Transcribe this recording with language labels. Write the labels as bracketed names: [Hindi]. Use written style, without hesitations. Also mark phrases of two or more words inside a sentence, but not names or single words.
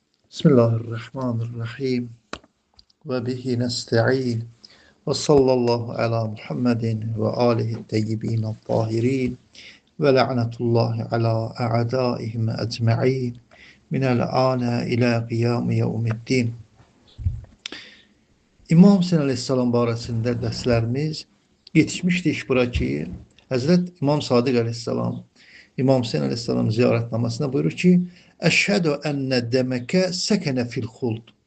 [Arabic] بسم الله الرحمن الرحيم. وبه نستعين. وصلى الله على محمد وآله الطيبين الطاهرين. ولعنة الله على أعدائهم أجمعين. من الآن إلى قيام يوم الدين. [Azerbaijani] İmam Hüseyin Aleyhisselam barəsində dərslərimiz yetişmişdik bura ki, Həzrət İmam Sadiq Aleyhisselam İmam Hüseyin Aleyhisselam ziyarətnamasında buyurur ki, [Arabic] أشهد أن دمك سكن في الخلد.